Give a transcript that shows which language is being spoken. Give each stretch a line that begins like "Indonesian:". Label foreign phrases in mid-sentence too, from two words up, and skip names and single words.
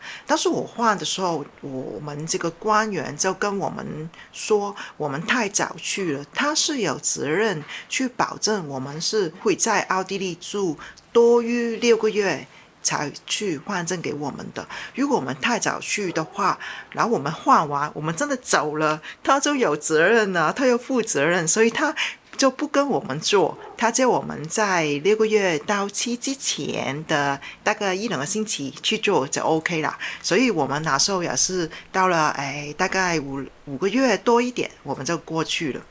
Chinese: 但是我換的時候，我們這個官員就跟我們說，我們太早去了，他是有責任去保證我們是會在奧地利住多於6個月才去換證給我們的。如果我們太早去的話，然後我們換完，我們真的走了，他就有責任了，他要負責任，所以他就不跟我們做，他叫我們在6個月到期之前的大概1-2個星期去做就 OK 啦。所以我們那時候也是到了大概5個月多一點，我們就過去了。